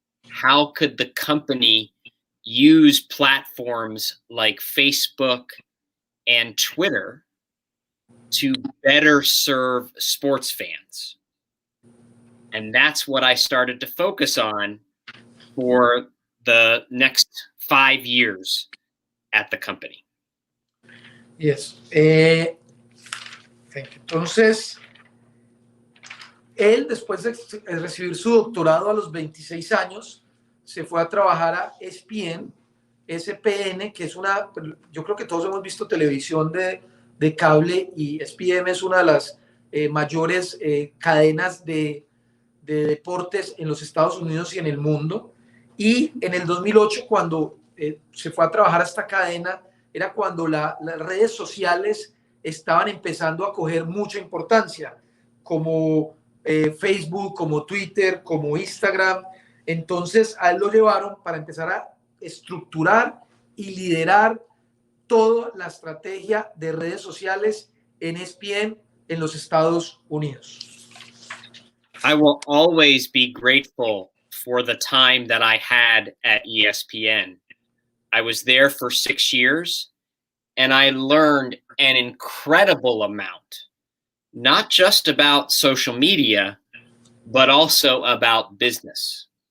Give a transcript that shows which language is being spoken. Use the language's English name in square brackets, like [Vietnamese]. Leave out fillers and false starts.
[English] How could the company use platforms like Facebook and Twitter to better serve sports fans? And that's what I started to focus on for the next 5 years at the company. Yes. Thank you. [Spanish] Entonces, él, después de recibir su doctorado a los 26 años, se fue a trabajar a ESPN, que es una, yo creo que todos hemos visto televisión de cable, y ESPN es una de las mayores cadenas de deportes en los Estados Unidos y en el mundo. Y en el 2008, cuando se fue a trabajar a esta cadena, era cuando las redes sociales estaban empezando a coger mucha importancia, como Facebook, como Twitter, como Instagram. Entonces a él lo llevaron para empezar a estructurar y liderar toda la estrategia de redes sociales en ESPN en los Estados Unidos. [English] I will always be grateful for the time that I had at ESPN. I was there for 6 years and I learned an incredible amount, not just about social media, but also about business.